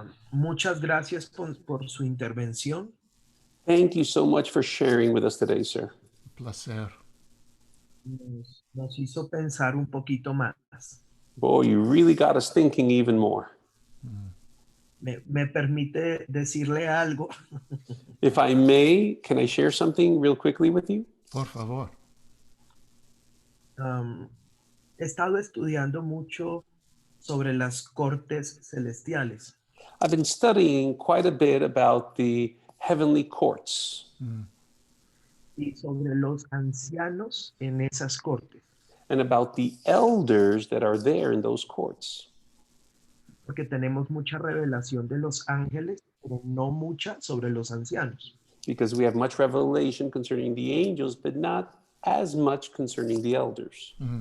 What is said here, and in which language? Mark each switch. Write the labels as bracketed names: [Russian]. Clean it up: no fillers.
[Spanish] Muchas gracias por su intervención. [English] Thank you so much for sharing with us today, sir. [Spanish] placer. Nos hizo pensar un poquito más. [English] Boy, you really got us thinking even more. [Spanish] Me permite decirle algo. [English] If I may, can I share something real quickly with you? [Spanish] Por favor. He estado estudiando mucho sobre las cortes celestiales [English] I've been studying quite a bit about the heavenly courts [Spanish] y sobre los ancianos en esas cortes, [English] and about the elders that are there in those courts. [Spanish] porque tenemos mucha revelación de los ángeles, pero no mucha sobre los ancianos. [English] Because we have much revelation concerning the angels, but not as much concerning the elders.